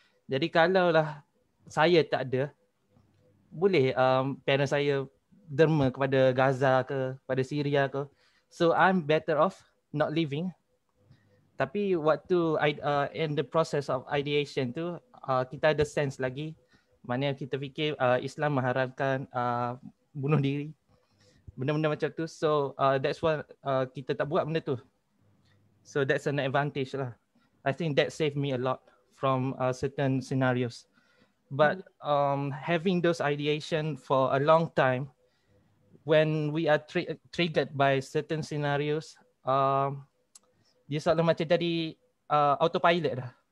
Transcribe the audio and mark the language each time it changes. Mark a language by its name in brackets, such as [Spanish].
[Malay] Jadi kalaulah saya tak ada, boleh parents saya derma kepada Gaza ke, pada Syria ke. [English] So I'm better off not living. [Malay] Tapi waktu [English] in the process of ideation [Malay] tu, kita ada sense lagi. Maknanya kita fikir Islam mengharamkan bunuh diri. Benda-benda macam tu. [English] So that's why [Malay] kita tak buat benda tu. [English] So that's an advantage lah. I think that saved me a lot from certain scenarios. But having those ideation for a long time, when we are triggered by certain scenarios, [Malay] dia selalu macam jadi autopilot dah.